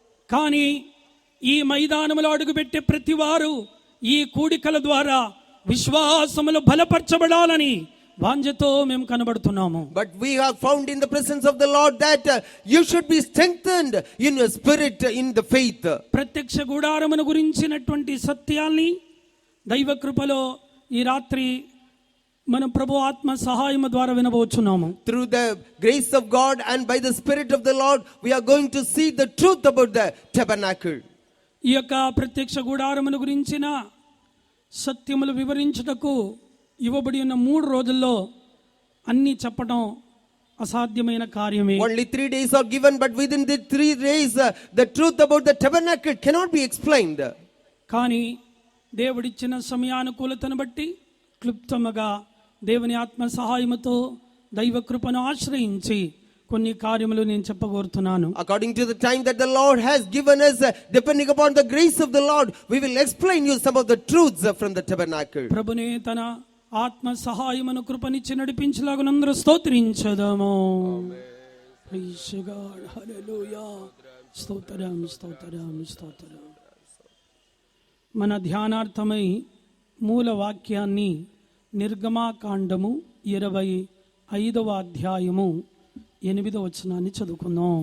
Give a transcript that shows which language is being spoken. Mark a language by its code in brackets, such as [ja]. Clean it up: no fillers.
[te] కానీ ఈ మైదానములో అడుగుపెట్టే ప్రతి వారు ఈ కూడికల ద్వారా విశ్వాసములో బలపరచబడాలని వాంఛతో మేము కనబడుతున్నాము. [en] But we have found in the presence of the Lord that you should be strengthened in your spirit, in the faith. [te] ప్రత్యక్ష గుడారమును గురించినటువంటి సత్యాల్ని దైవ కృపలో ఈ రాత్రి మనం ప్రభు ఆత్మ సహాయము ద్వారా వినబోచున్నాము. [en] Through the grace of God and by the Spirit of the Lord, we are going to see the truth about the tabernacle. [te] ఈ యొక్క ప్రత్యక్ష గుడారమును గురించిన సత్యములు వివరించుటకు ఇవ్వబడి ఉన్న 3 రోజుల్లో అన్ని చెప్పడం అసాధ్యమైన కార్యమే. [en] Only 3 days are given, but within the 3 days the truth about the tabernacle cannot be explained. [te] కానీ దేవుడిచ్చిన సమయానుకూలతను బట్టి క్లుప్తముగా దేవుని ఆత్మ సహాయముతో దైవ కృపను ఆశ్రయించి కొన్ని కార్యములు నేను చెప్పగోరుతున్నాను. [en] According to the time that the Lord has given us, depending upon the grace of the Lord, we will explain you some of the truths from the tabernacle. [te] ప్రభునే తన ఆత్మ సహాయమును కృపనిచ్చి నడిపించలాగునందరూ స్తోత్రించదము. [en] Praise God. Hallelujah. [te] స్తోత్రం స్తోత్రం స్తోత్రం. మన ధ్యానార్థమై మూల వాక్యాన్ని నిర్గమాకాండము 25వ అధ్యాయము 8వ వచనాన్ని చదువుకుందాం.